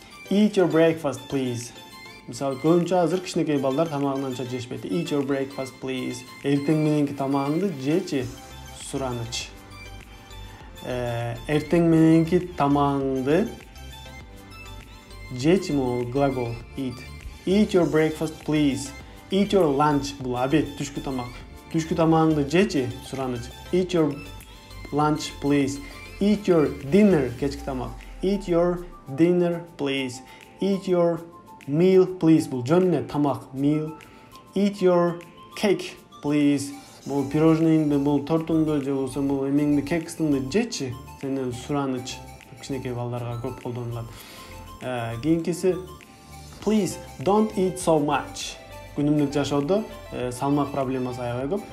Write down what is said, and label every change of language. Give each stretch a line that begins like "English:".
English: Eat your breakfast, please.
Kyrgyz: Мисалы, көбүнчө азыр кичинекей балдар тамагын анча жешпейт.
English: Eat your breakfast, please.
Kyrgyz: Эртең мененки тамагыңды жечи, сураныч. Эртең мененки тамагыңды жечи, могул глагол eat.
English: Eat your breakfast, please. Eat your lunch,
Kyrgyz: бул обед, түшкү тамак. Түшкү тамагыңды жечи, сураныч.
English: Eat your lunch, please. Eat your dinner,
Kyrgyz: кечки тамак.
English: Eat your dinner, please. Eat your meal, please.
Kyrgyz: Бул жөн эле тамак, meal.
English: Eat your cake, please.
Kyrgyz: Бул пирожныйыңды, бул тортуңду же болбосо бул эмеңди, кекстиңди жечи, сенен сураныч. Кичинекей балдарга көп колдонулат.
English: Кийинкиси please don't eat so much.
Kyrgyz: Күнүмдүк жашоодо салмак проблемасы аябай көп.